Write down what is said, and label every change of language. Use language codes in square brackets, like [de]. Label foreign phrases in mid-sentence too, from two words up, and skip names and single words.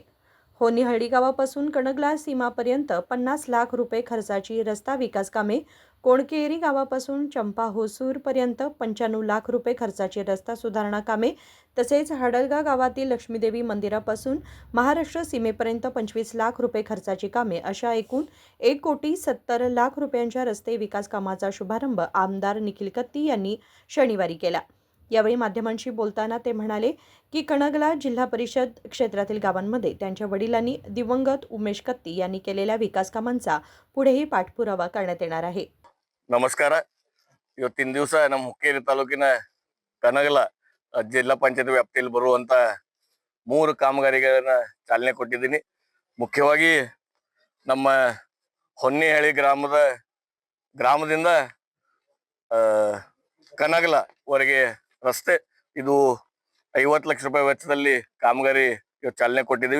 [mr] होन्नीहळ्ळी गावापासून कणगला सीमापर्यंत 50 लाख रुपये खर्चाची रस्ता विकास कामे, कोणकेरी गावापासून चंपा होसूरपर्यंत 95 लाख रुपये खर्चाची रस्ता सुधारणा कामे, तसेच हडलगा गावातील लक्ष्मीदेवी मंदिरापासून महाराष्ट्र सीमेपर्यंत 25 लाख रुपये खर्चाची कामे अशा एकूण 1,70 लाख रुपयांच्या रस्ते विकास कामाचा शुभारंभ आमदार निखिल कत्ती यांनी शनिवारी केला. यावेळी माध्यमांशी बोलताना ते म्हणाले की कणगला जिल्हा परिषद क्षेत्रातील गावांमध्ये त्यांच्या वडिलांनी दिवंगत उमेश कत्ती यांनी केलेल्या विकास कामांचा पुढेही पाठपुरावा करण्यात येणार आहे. [kn] ನಮಸ್ಕಾರ. ಇವತ್ತಿನ ದಿವಸ ನಮ್ಮ ಹುಕ್ಕೇರಿ ತಾಲೂಕಿನ ಕನಗಲ ಜಿಲ್ಲಾ ಪಂಚಾಯತ್ ವ್ಯಾಪ್ತಿಯಲ್ಲಿ ಬರುವಂತ 3 ಕಾಮಗಾರಿಗಳನ್ನ ಚಾಲನೆ ಕೊಟ್ಟಿದ್ದೀನಿ. ಮುಖ್ಯವಾಗಿ ನಮ್ಮ ಹೊನ್ನಿಹಳ್ಳಿ ಗ್ರಾಮದಿಂದ ಕನಗಲ ವರೆಗೆ ರಸ್ತೆ ಇದು 50 ಲಕ್ಷ ರೂಪಾಯಿ ವೆಚ್ಚದಲ್ಲಿ ಕಾಮಗಾರಿ ಇವತ್ತು ಚಾಲನೆ ಕೊಟ್ಟಿದ್ದೀವಿ.